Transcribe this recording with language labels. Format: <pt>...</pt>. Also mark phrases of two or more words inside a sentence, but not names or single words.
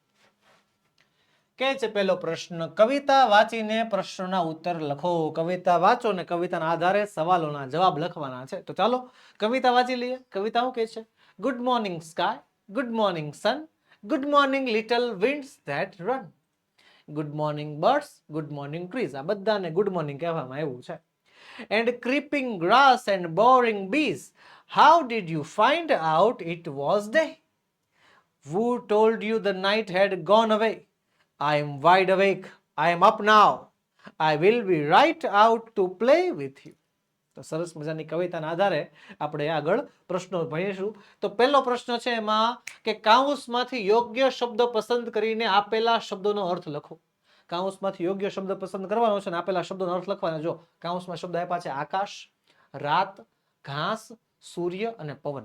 <gu>કે છે પહેલો પ્રશ્ન, કવિતા વાંચીને પ્રશ્નના ઉત્તર લખો. કવિતા વાંચો ને કવિતાના આધારે સવાલોના જવાબ લખવાના છે. તો ચાલો કવિતા વાંચી લઈએ. કવિતા શું કહે છે?</gu> <en>Good morning sky, good morning sun, good morning little winds that run, Good morning birds, good morning trees.</en> <gu>આ બધાને</gu> <en>good morning</en> <gu>કહેવામાં આવ્યું છે.</gu> <en>એન્ડ creeping grass and boring bees, how did you find out it was day? Who told you the night had gone away? I am wide awake, I am up now, I will be right out to play with you.</en> <gu>તો સરસ મજાની કવિતાના આધારે આપણે આગળ પ્રશ્નો ભણીશું. તો પહેલો પ્રશ્ન છે એમાં કે કાઉન્સમાંથી યોગ્ય શબ્દ પસંદ કરીને આપેલા શબ્દોનો અર્થ લખો. કાઉન્સમાંથી યોગ્ય શબ્દ પસંદ કરવાનો છે અને આપેલા શબ્દોનો અર્થ લખવાનો. જો કાઉન્સમાં શબ્દ આપ્યા છે આકાશ, રાત, ઘાસ, સૂર્ય અને પવન.</gu>